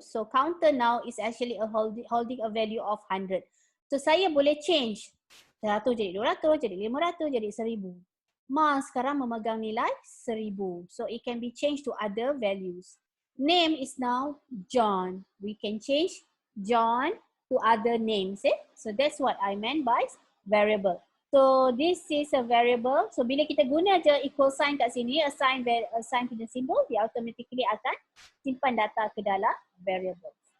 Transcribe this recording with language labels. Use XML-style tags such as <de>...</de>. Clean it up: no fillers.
<en>So counter now is actually a holding a value of 100.</en> <ms>So saya boleh change 100 jadi 200, jadi 500, jadi 1000. Mas sekarang memegang nilai 1000.</ms> <en>So it can be changed to other values. Name is now John. We can change John to other names. So that's what I meant by variable. So this is a variable.</en> <ms>So bila kita guna je equal sign kat sini, assign punya symbol, dia automatically akan simpan data ke dalam variable.</ms>